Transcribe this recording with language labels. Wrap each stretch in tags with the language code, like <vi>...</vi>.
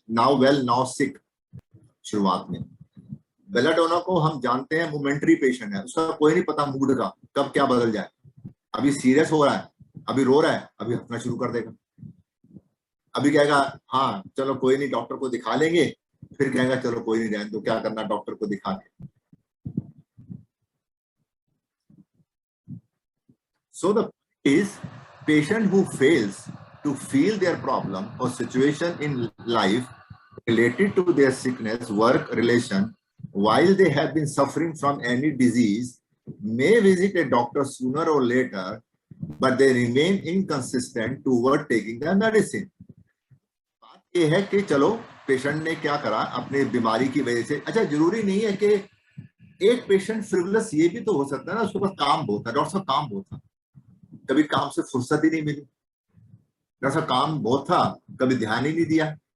<hi>Now well now सिक शुरुआत में. Belladonna को हम जानते हैं मोमेंट्री पेशेंट है, उसका कोई नहीं पता मूड का कब क्या बदल जाए. अभी सीरियस हो रहा है, अभी रो रहा है, अभी हंसना शुरू कर देगा, अभी कहेगा हाँ चलो कोई नहीं डॉक्टर को दिखा लेंगे, फिर कहेगा चलो कोई नहीं रहने दो, क्या करना डॉक्टर को दिखा के.</hi> <en>So the is patient who fails to feel their problem or situation in life related to their sickness, work, relation, while they have been suffering from any disease, may visit a doctor sooner or later, but they remain inconsistent toward taking the medicine.</en> <hi>बात ये है कि चलो patient ने क्या करा अपने बीमारी की वजह से. अच्छा, जरूरी नहीं है कि एक पेशेंट फ्रिवलस, ये भी तो हो सकता है ना उसके पास काम बहुत था. डॉक्टर साहब काम बहुत था, कभी काम से फुर्सत ही नहीं मिली. डॉक्टर साहब काम बहुत था, कभी ध्यान ही नहीं दिया.</hi>